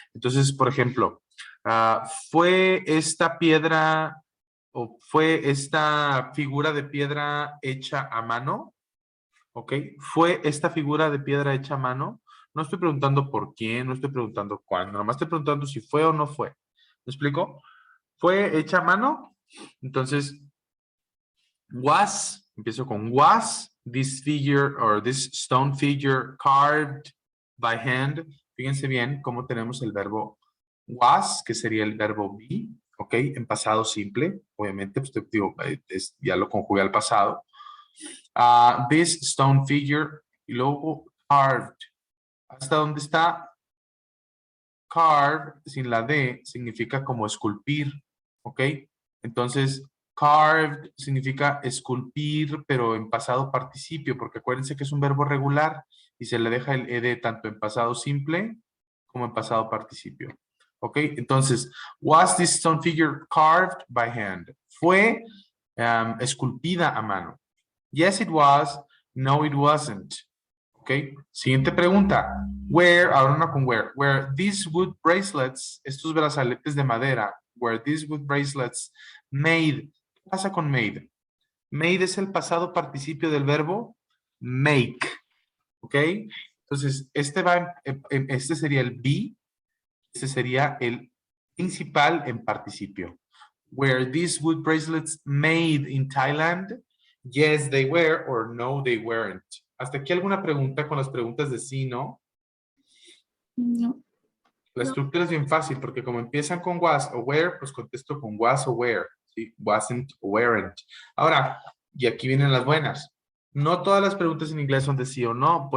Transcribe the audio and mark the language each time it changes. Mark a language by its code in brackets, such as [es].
[es] Entonces, por ejemplo, ¿fue esta piedra o fue esta figura de piedra hecha a mano? ¿Ok? ¿Fue esta figura de piedra hecha a mano? No estoy preguntando por quién, no estoy preguntando cuándo, nada más estoy preguntando si fue o no fue. ¿Me explico? ¿Fue hecha a mano? Entonces, empiezo con [en] was this figure or this stone figure carved by hand. [es] Fíjense bien cómo tenemos el verbo was, que sería el verbo be, ¿ok? En pasado simple, obviamente, pues digo, ya lo conjugué al pasado. This stone figure, y luego carved. ¿Hasta dónde está? carve, sin la D, significa como esculpir, ¿ok? Entonces, carved significa esculpir, pero en pasado participio, porque acuérdense que es un verbo regular y se le deja el ed tanto en pasado simple como en pasado participio. ¿Ok? [en] Entonces, was this stone figure carved by hand? [es] Fue esculpida a mano. [en] Yes, it was. No, it wasn't. [es] ¿Ok? Siguiente pregunta. Where, ahora una con where. [en] Where these wood bracelets, [es] estos brazaletes de madera, [en] were these wood bracelets made. [es] ¿Qué pasa con made? Made es el pasado participio del verbo make. ¿Ok? Entonces, este sería el be, este sería el principal en participio. [en] Were these wood bracelets made in Thailand? Yes, they were, or no, they weren't. [es] ¿Hasta aquí alguna pregunta con las preguntas de sí, no? No. La estructura es bien fácil porque como empiezan con was o were, pues contesto con was o were. ¿Sí? [en] Wasn't o weren't. [es] Ahora, y aquí vienen las buenas. No todas las preguntas en inglés son de sí o no.